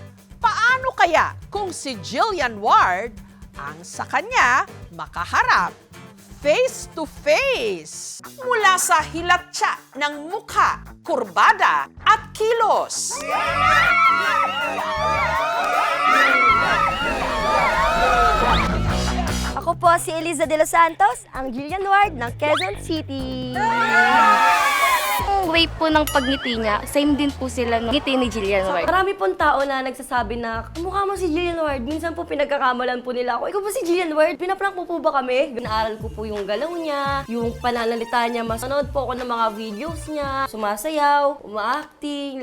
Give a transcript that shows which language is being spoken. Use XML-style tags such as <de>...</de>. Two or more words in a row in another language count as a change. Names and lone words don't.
<tl>Paano kaya kung si Jillian Ward ang sa kanya makaharap</tl> <en>face to face?</en> <tl>Mula sa hilatsa ng mukha, kurbada at kilos. Ako po si Eliza de los Santos, ang Jillian Ward ng Quezon City. Ang way po ng pagngiti niya, same din po sila ng ngiti ni Jillian Ward. Marami pong tao na nagsasabi na, mukha mo si Jillian Ward. Minsan po pinagkakamalan po nila ako, ikaw po si Jillian Ward. Pinaprank po ba kami? Binaaral ko po yung galaw niya, yung pananalita niya. Masanood po ako ng mga videos niya, sumasayaw, uma-acting.</tl>